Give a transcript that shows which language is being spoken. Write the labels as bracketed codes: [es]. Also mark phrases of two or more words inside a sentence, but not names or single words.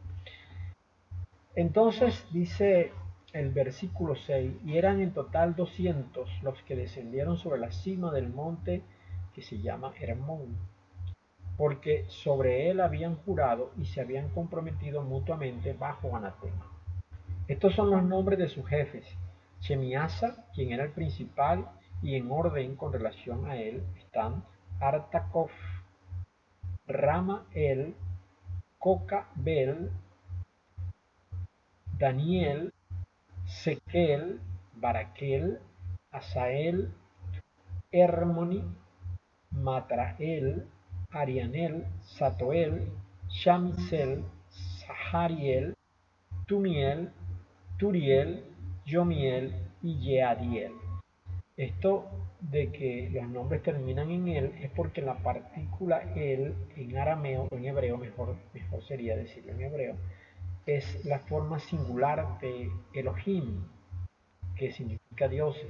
[es] Entonces dice el versículo 6, y eran en total 200 los que descendieron sobre la cima del monte que se llama Hermón, porque sobre él habían jurado y se habían comprometido mutuamente bajo anatema. Estos son los nombres de sus jefes. Shemiasa, quien era el principal, y en orden con relación a él están Artakov, Ramael, Cocabel, Daniel, Sequel, Baraquel, Asael, Hermoni, Matrael, Arianel, Satoel, Shamisel, Sahariel, Tumiel, Turiel, Yomiel y Yeadiel. Esto de que los nombres terminan en él es porque la partícula el en arameo o en hebreo, mejor sería decirlo en hebreo, es la forma singular de Elohim, que significa dioses.